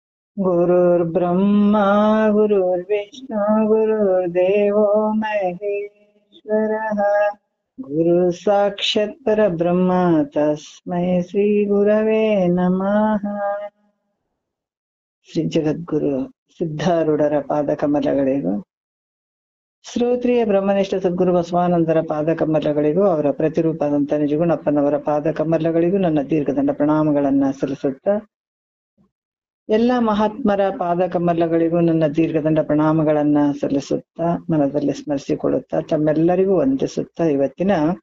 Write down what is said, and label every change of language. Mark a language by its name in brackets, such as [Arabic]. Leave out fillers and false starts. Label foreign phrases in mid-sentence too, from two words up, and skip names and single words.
[Sanskrit] गुरुर्ब्रह्मा गुरुर्विष्णु गुरुर्देवो महेश्वरः गुरु साक्षात् परब्रह्म तस्मै श्री गुरवे नमः. [Kannada] ಶ್ರೀ ಜಗದ್ಗುರು ಸಿದ್ಧಾರೂಢರ ಪಾದಕಮಲಗಳಿಗೂ, ಶ್ರೋತ್ರಿಯ ಬ್ರಹ್ಮನಿಷ್ಠ ಸದ್ಗುರು ಬಸವಾನಂದರ ಪಾದಕಮಲಗಳಿಗೂ, ಅವರ ಪ್ರತಿರೂಪದಂತ ನಿಜಗುಣಪ್ಪನವರ ಪಾದಕಮಲಗಳಿಗೂ ನನ್ನ ದೀರ್ಘದಂಡ ಪ್ರಣಾಮಗಳನ್ನ ಸಲ್ಲಿಸುತ್ತಾ, ಎಲ್ಲ ಮಹಾತ್ಮರ ಪಾದಕಮಲಗಳಿಗೂ ನನ್ನ ದೀರ್ಘದಂಡ ಪ್ರಣಾಮಗಳನ್ನ ಸಲ್ಲಿಸುತ್ತಾ, ಮನದಲ್ಲಿ ಸ್ಮರಿಸಿಕೊಳ್ಳುತ್ತಾ, ತಮ್ಮೆಲ್ಲರಿಗೂ ವಂದಿಸುತ್ತಾ, ಇವತ್ತಿನ